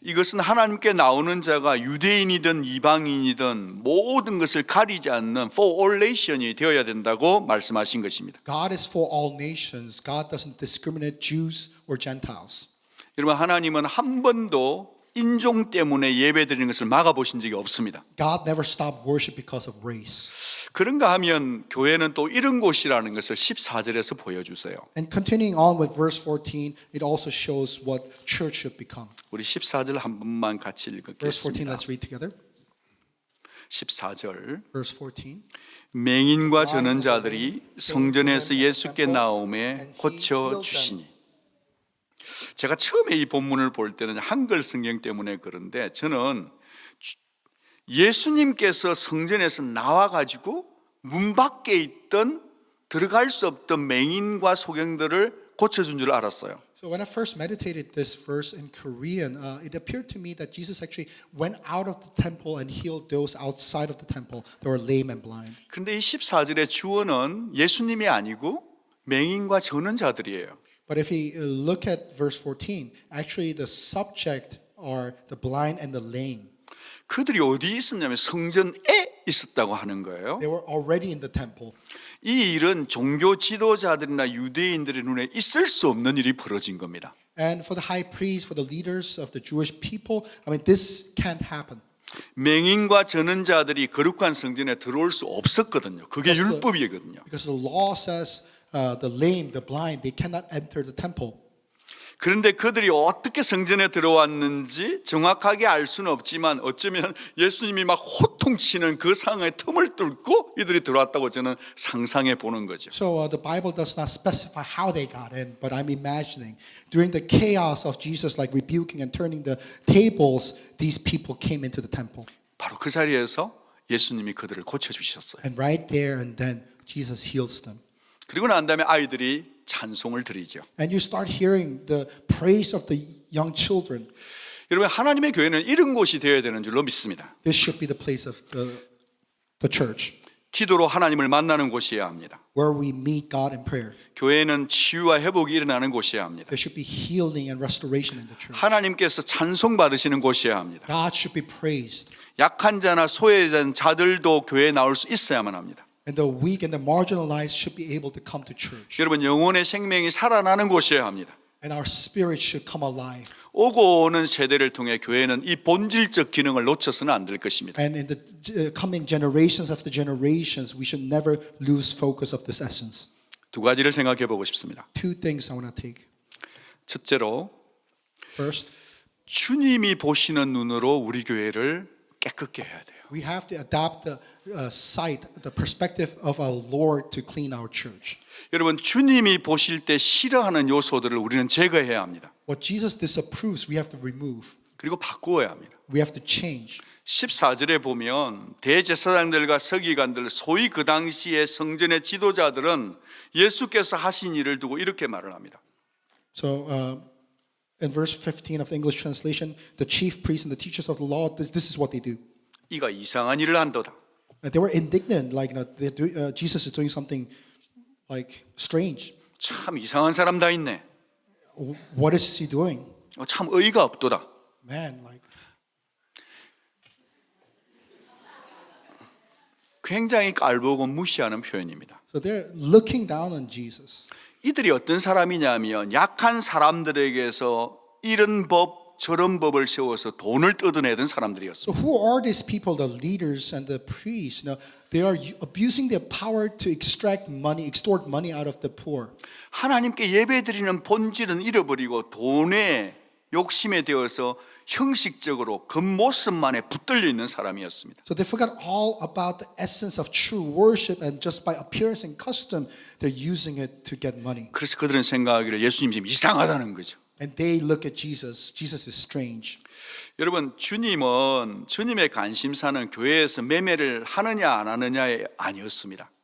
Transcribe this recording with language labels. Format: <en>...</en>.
<ko>이것은 하나님께 나오는 자가 유대인이든 이방인이든 모든 것을 가리지 않는</ko> <en>for all nation</en> <ko>이 되어야 된다고 말씀하신 것입니다.</ko> <en>God is for all nations. God doesn't discriminate Jews or Gentiles.</en> <ko>여러분, 하나님은 한 번도 인종 때문에 예배드리는 것을 막아보신 적이 없습니다.</ko> <en>God never stopped worship because of race.</en> <ko>그런가 하면 교회는 또 이런 곳이라는 것을 14절에서 보여주세요.</ko> <en>And continuing on with verse 14, it also shows what church should become.</en> <ko>우리 14절 한 번만 같이</ko> <en>Verse 14,</en> <ko>읽겠습니다.</ko> <en>let's read together.</en> <ko>14절.</ko> <en>Verse 14.</en> <ko>맹인과 전원자들이 성전에서 예수께 나오매 고쳐 주시니. 제가 처음에 이 본문을 볼 때는 한글 성경 때문에 그런데 저는 예수님께서 성전에서 나와가지고 문 밖에 있던 들어갈 수 없던 맹인과 소경들을 고쳐준 줄 알았어요.</ko> <en>So when I first meditated this verse in Korean, it appeared to me that Jesus actually went out of the temple and healed those outside of the temple that were lame and blind.</en> <ko>그런데 이 14절의 주어는 예수님이 아니고 맹인과 전원자들이에요.</ko> <en>But if we look at verse 14, actually the subject are the blind and the lame.</en> <ko>그들이 어디 있었냐면 성전에 있었다고 하는 거예요.</ko> <en>They were already in the temple.</en> <ko>이 일은 종교 지도자들이나 유대인들의 눈에 있을 수 없는 일이 벌어진 겁니다.</ko> <en>And for the high priests, for the leaders of the Jewish people, I mean, this can't happen.</en> <ko>맹인과 전원자들이 거룩한 성전에 들어올 수 없었거든요. 그게 율법이거든요.</ko> <en>Because the law says the lame, the blind, they cannot enter the temple.</en> <ko>그런데 그들이 어떻게 성전에 들어왔는지 정확하게 알 수는 없지만 어쩌면 예수님이 막 호통치는 그 상황의 틈을 뚫고 이들이 들어왔다고 저는 상상해 보는 거죠.</ko> <en>So the Bible does not specify how they got in, but I'm imagining during the chaos of Jesus, like rebuking and turning the tables, these people came into the temple.</en> <ko>바로 그 자리에서 예수님이 그들을 고쳐주셨어요.</ko> <en>And right there and then, Jesus heals them.</en> <ko>그리고 난 다음에 아이들이 찬송을 드리죠.</ko> <en>And you start hearing the praise of the young children.</en> <ko>여러분, 하나님의 교회는 이런 곳이 되어야 되는 줄로 믿습니다.</ko> <en>This should be the place of the church,</en> <ko>기도로 하나님을 만나는 곳이어야 합니다.</ko> <en>where we meet God in prayer.</en> <ko>교회는 치유와 회복이 일어나는 곳이어야 합니다.</ko> <en>There should be healing and restoration in the church.</en> <ko>하나님께서 찬송 받으시는 곳이어야 합니다.</ko> <en>God should be praised.</en> <ko>약한 자나 소외된 자들도 교회에 나올 수 있어야만 합니다.</ko> <en>And the weak and the marginalized should be able to come to church.</en> <ko>여러분, 영혼의 생명이 살아나는 곳이어야 합니다.</ko> <en>And our spirit should come alive.</en> <ko>오고 오는 세대를 통해 교회는 이 본질적 기능을 놓쳐서는 안 될 것입니다.</ko> <en>And in the coming generations after generations, we should never lose focus of this essence.</en> <ko>두 가지를 생각해 보고 싶습니다.</ko> <en>Two things I want to take.</en> <ko>첫째로,</ko> <en>First,</en> <ko>주님이 보시는 눈으로 우리 교회를 깨끗게 해야 돼요.</ko> <en>we have to adapt the sight, the perspective of our Lord to clean our church.</en> <ko>여러분, 주님이 보실 때 싫어하는 요소들을 우리는 제거해야 합니다.</ko> <en>What Jesus disapproves, we have to remove.</en> <ko>그리고 바꾸어야 합니다.</ko> <en>We have to change.</en> <ko>14절에 보면 대제사장들과 서기관들, 소위 그 당시의 성전의 지도자들은 예수께서 하신 일을 두고 이렇게 말을 합니다.</ko> <en>So in verse 15 of the English translation, the chief priests and the teachers of the law, this is what they do.</en> <ko>이가 이상한 일을 한도다.</ko> <en>They were indignant, like Jesus is doing something like strange.</en> <ko>참 이상한 사람 다 있네.</ko> <en>What is he doing?</en> <ko>참 의의가 없도다.</ko> <en>Man, like</en> <ko>굉장히 깔보고 무시하는 표현입니다.</ko> <en>so they're looking down on Jesus.</en> <ko>이들이 어떤 사람이냐면 약한 사람들에게서 이런 법 저런 법을 세워서 돈을 뜯어내던 사람들이었습니다.</ko> <en>So who are these people, the leaders and the priests? They are abusing their power to extract money, extort money out of the poor.</en> <ko>하나님께 예배드리는 본질은 잃어버리고 돈에 욕심에 되어서 형식적으로 겉모습만에 붙들려 있는 사람이었습니다.</ko> <en>So they forgot all about the essence of true worship, and just by appearance and custom, they're using it to get money.</en> <ko>그래서 그들은 생각하기를 예수님 지금 이상하다는 거죠.</ko> <en>And they look at Jesus. Jesus is strange.</en> <ko>여러분, 주님은 주님의 관심사는 교회에서 매매를 하느냐 안 하느냐에 아니었습니다.</ko>